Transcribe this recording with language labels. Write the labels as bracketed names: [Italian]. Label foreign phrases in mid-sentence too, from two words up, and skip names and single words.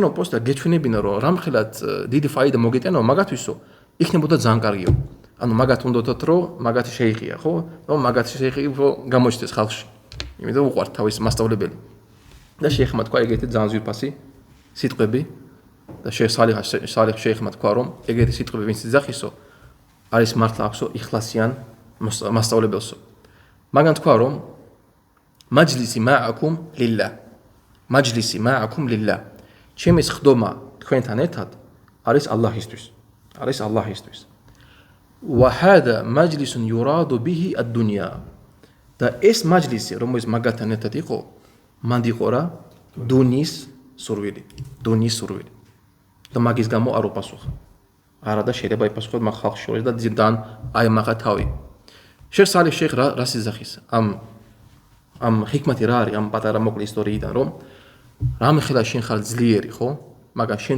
[Georgian] პოსტა გეჩვენებინა რომ რამხელად დიდი ფაიდა მოგეტანო მაგათვისო იქნებოდა ძალიან კარგიო ანუ მაგათ უნდათ რომ მაგათი შეიხია ხო რომ მაგათი შეიხი გამოჩნდეს ხალხში იმიტომ უყვართ თავის მასწავლებელი და შეიხმა თქვა ეგეთი ძალიან ზვირფასი სიტყვები და სალიხ შეიხმა თქვა რომ ეგეთი სიტყვები ვინც იძახისო არის მართლა აქვსო იხლასიან მასწავლებელსო მაგან თქვა რომ [Arabic] مجلسي معكم لله مجلسي معكم لله [Georgian] ჩემის ხდომა თქვენთან ერთად არის ალლაჰისთვის [Arabic] وهذا مجلس يراد به الدنيا [Georgian] და ეს მაჯლისი რომელიც მაგათთან ერთად იყო მანდ იყო რა დუნის სურვილი და მაგის გამო არ უპასუხა არა და შეიძლება იპასუხოთ მაგ ხალხს შორის და ძალიან აემახა თავი შეიხ სალიხ შეიხ რას იძახის ამ ჰიკმათი რა არის ამ პატარა მოკლე ისტორიიდან რომ რამე ხელა შენ ხარ ძლიერი ხო მაგრამ შენ